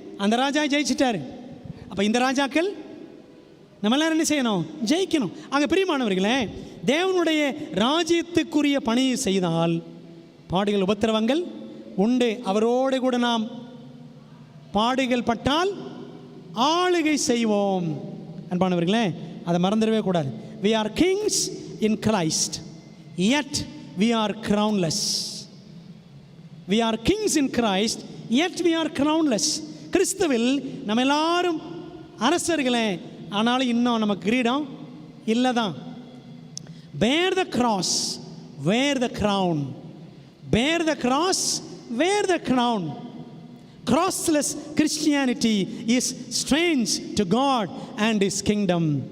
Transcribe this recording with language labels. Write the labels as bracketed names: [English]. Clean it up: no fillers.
[Tamil] அந்த ராஜா ஜெயிச்சிட்டாரு. அப்போ இந்த ராஜாக்கள் நம்ம எல்லாரும் என்ன செய்யணும்? ஜெயிக்கணும். அங்கே பிரியமானவர்களே, தேவனுடைய ராஜ்யத்துக்குரிய பணியை செய்தால் பாடுகள் உபத்திரவங்கள் உண்டு. அவரோடு கூட நாம் பாடுகள் பட்டால் ஆளுகை செய்வோம். அன்பானவர்களே, அதை மறந்துடவே கூடாது. [English] We are kings in Christ, yet we are crownless. We are kings in Christ, yet we are crownless. [Tamil] கிறிஸ்துவில் நம்ம எல்லாரும் அரசர்களே, ஆனாலும் இன்னும் நமக்கு கிரீடம் இல்லை தான். [English] Bear the cross, wear the crown. Bear the cross, wear the crown. Crossless Christianity is strange to God and His kingdom.